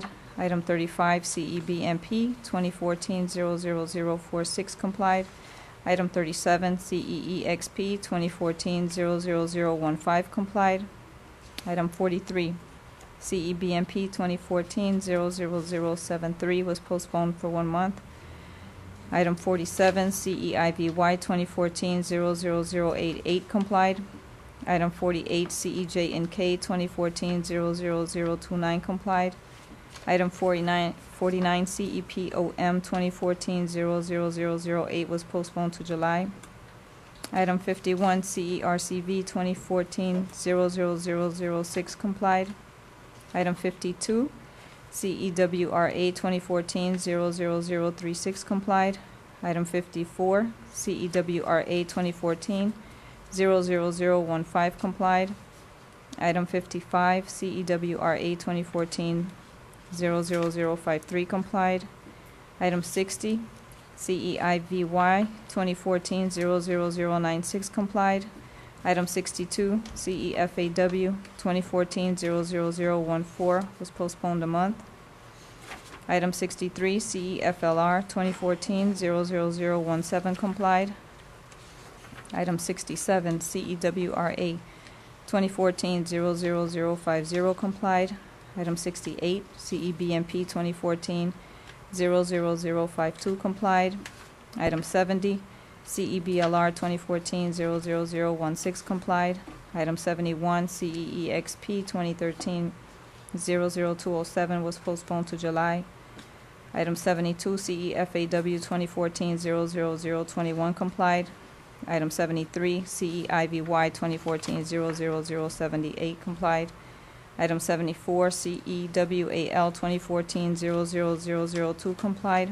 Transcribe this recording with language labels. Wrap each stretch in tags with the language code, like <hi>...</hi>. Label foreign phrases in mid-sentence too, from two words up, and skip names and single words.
<en>Item 35, CEBMP 2014-00046 complied. Item 37, CEEXP 2014-00015 complied. Item 43, CEBMP 2014-00073 was postponed for 1 month. Item 47, CEIVY 2014-00088 complied. Item 48, CEJNK 2014-00029 complied. Item 49, CEPOM 2014-00008 was postponed to July. Item 51, CERCV 2014-00006 complied. Item 52, CEWRA 2014-00036 complied. Item 54, CEWRA 2014-00015 complied. Item 55, CEWRA 2014-00053 complied. Item 60, CEIVY 2014-00096 complied. Item 62, CEFAW 2014-00014 was postponed a month. Item 63, CEFLR 2014-00017 complied. Item 67, CEWRA 2014-00050 complied. Item 68, CEBMP 2014-00052 complied. Item 70, CEBLR 2014-00016 complied. Item 71, CEEXP 2013-00207 was postponed to July. Item 72, CEFAW 2014-00021 complied. Item 73, CEIVY 2014-00078 complied. Item 74, CEWAL 2014-00002 complied.</en>